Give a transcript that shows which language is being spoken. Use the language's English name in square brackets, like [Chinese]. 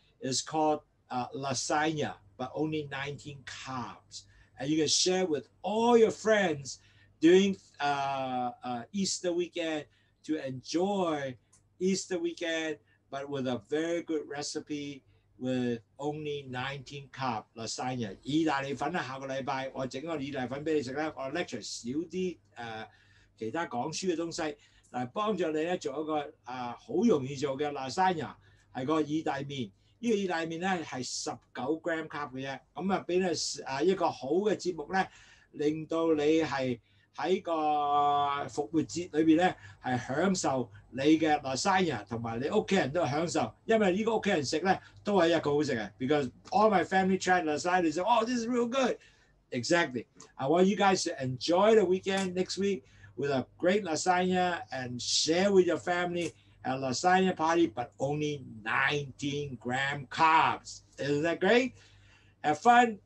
[English] It's called lasagna, but only 19 carbs. And you can share with all your friends during Easter weekend to enjoy Easter weekend, but with a very good recipe with only 19 carb lasagna. [Cantonese] 意大利粉啊，下個禮拜我整個意大利粉俾你食啦。我 lecture 少啲其他講書嘅東西，但係幫助你咧做一個好容易做嘅 lasagna， 係個意大利麵。呢個意大利麵咧係19 gram carb 嘅啫，咁啊俾你一個好嘅節目咧，令到你係喺個復活節裏邊咧係享受你嘅 lasagna， 同埋你屋企人都係享受，因為呢個屋企人食咧都係一個好食嘅。 [English] Because all my family tried lasagna, they said, "Oh, this is real good." Exactly. I want you guys to enjoy the weekend next week with a great lasagna and share with your family a lasagna party, but only 19 gram carbs. Isn't that great? Have fun.